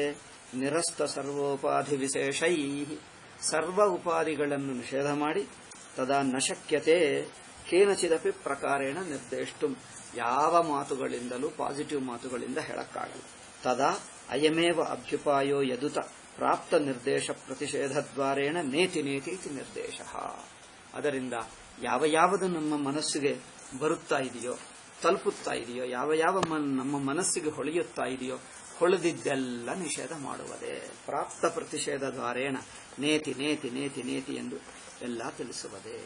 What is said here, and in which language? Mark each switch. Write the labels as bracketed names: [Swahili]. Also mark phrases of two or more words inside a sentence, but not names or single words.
[Sanskrit] ನಿರಸ್ತ ಸರ್ವೋಪಾಧಿ ವಿಶೇಷೈ, [Kannada] ಸರ್ವ ಉಪಾಧಿಗಳನ್ನು ನಿಷೇಧ ಮಾಡಿ [Sanskrit] ತದಾ ನ ಶಕ್ಯತೆ ಕೇನಚಿದಪಿ ಪ್ರಕಾರೇಣ ನಿರ್ದೇಷ್ಟು, [Kannada] ಯಾವ ಮಾತುಗಳಿಂದಲೂ ಪಾಸಿಟಿವ್ ಮಾತುಗಳಿಂದ ಹೇಳಕ್ಕಾಗಲ್ಲ. [Sanskrit] ತದಾ ಅಯಮೇವ ಅಭ್ಯುಪಾಯೋ ಯದುತ ಪ್ರಾಪ್ತ ನಿರ್ದೇಶ ಪ್ರತಿಷೇಧದ್ವಾರೇಣ ನೇತಿ ನೇತಿ ಇತಿ ನಿರ್ದೇಶ. [Kannada] ಅದರಿಂದ ಯಾವುದು ನಮ್ಮ ಮನಸ್ಸಿಗೆ ಬರುತ್ತಾ ಇದೆಯೋ, ತಲುಪುತ್ತಾ ಇದೆಯೋ, ಯಾವ ನಮ್ಮ ಮನಸ್ಸಿಗೆ ಹೊಳೆಯುತ್ತಾ ಇದೆಯೋ, ಹೊಳೆದಿದ್ದೆಲ್ಲ ನಿಷೇಧ ಮಾಡುವುದೇ. [Sanskrit] ಪ್ರಾಪ್ತ ಪ್ರತಿಷೇಧ ದ್ವಾರೇಣ ನೇತಿ ನೇತಿ ನೇತಿ ನೇತಿ [Kannada] ಎಂದು ಎಲ್ಲ ತಿಳಿಸುವುದೇ.